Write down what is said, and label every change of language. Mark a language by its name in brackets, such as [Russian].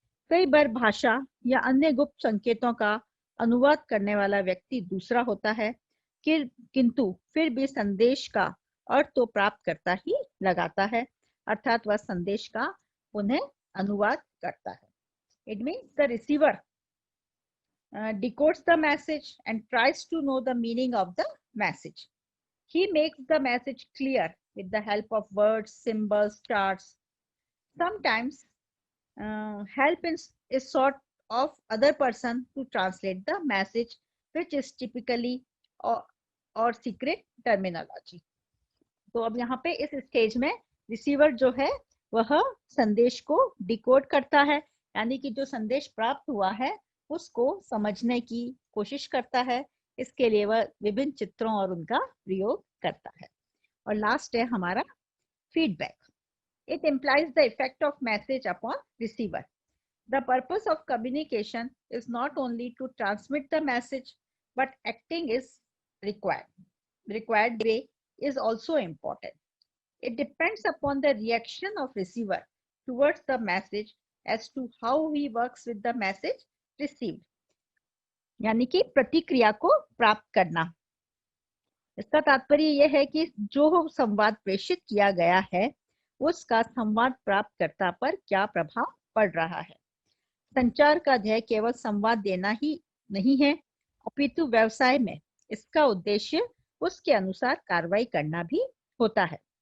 [Hindi] कई बार भाषा या अन्य गुप्त संकेतों का अनुवाद करने वाला व्यक्ति दूसरा होता है, किंतु फिर भी संदेश का अर्थ तो प्राप्त करता ही लगाता है, अर्थात वह संदेश का पुनः अनुवाद करता है। [English] It means the receiver decodes the message and tries to know the meaning of the message. He makes the message clear with the help of words, symbols, charts. Sometimes help is sought of other person to translate the message, which is typically or secret terminology. [Hindi] तो अब यहाँ पे इस stage में receiver जो है वह संदेश को डिकोड करता है, यानी कि जो संदेश प्राप्त हुआ है उसको समझने की कोशिश करता है। इसके लिए वह विभिन्न चित्रों और उनका प्रयोग करता है। और लास्ट है हमारा feedback. [English] It implies the effect of message upon receiver. The purpose of communication is not only to transmit the message, but acting is required. Required way is also important. It depends upon the reaction of receiver towards the message as to how he works with the message received. [Hindi] यानी कि प्रतिक्रिया को प्राप्त करना। इसका तात्पर्य यह है कि जो संवाद प्रेषित किया गया है उसका संवाद प्राप्तकर्ता पर क्या प्रभाव पड़ रहा है। संचार का ध्येय केवल संवाद देना ही नहीं है, अपितु व्यवसाय में इसका उद्देश्य उसके अनुसार कार्रवाई करना भी होता है।